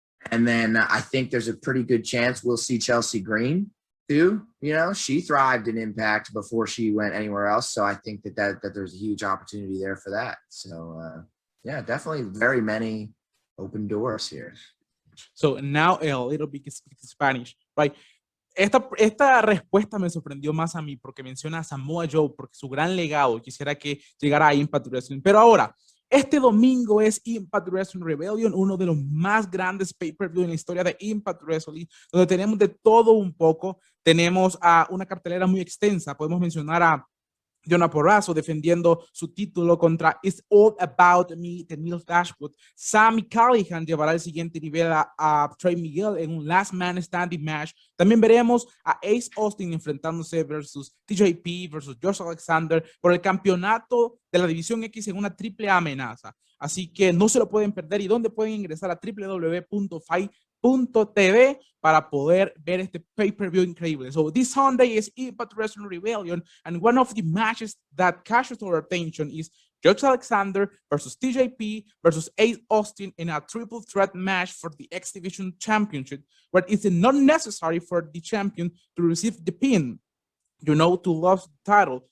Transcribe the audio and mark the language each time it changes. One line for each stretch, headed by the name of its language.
English: And then I think there's a pretty good chance we'll see Chelsea Green too. You know, she thrived in Impact before she went anywhere else. So I think that there's a huge opportunity there for that. So yeah, definitely very many open doors here. So now a little bit Spanish, right?
Spanish: Esta respuesta me sorprendió más a mí porque menciona a Samoa Joe, porque su gran legado, quisiera que llegara a Impact Wrestling. Pero ahora, este domingo es Impact Wrestling Rebellion, uno de los más grandes pay-per-view en la historia de Impact Wrestling, donde tenemos de todo un poco. Tenemos a una cartelera muy extensa. Podemos mencionar a Jonah Porrazo defendiendo su título contra It's All About Me de Neil Dashwood. Sami Callihan llevará el siguiente nivel a Trey Miguel en un Last Man Standing match. También veremos a Ace Austin enfrentándose versus TJP versus Josh Alexander por el campeonato de la División X en una triple amenaza. Así que no se lo pueden perder. ¿Y dónde pueden ingresar? A www.fight.tv para poder ver este pay-per-view increíble.
English: So this Sunday is Impact Wrestling Rebellion, and one of the matches that catches our attention is Josh Alexander versus TJP versus Ace Austin in a triple threat match for the X Division Championship, where it's not necessary for the champion to receive the pin, to lose the title.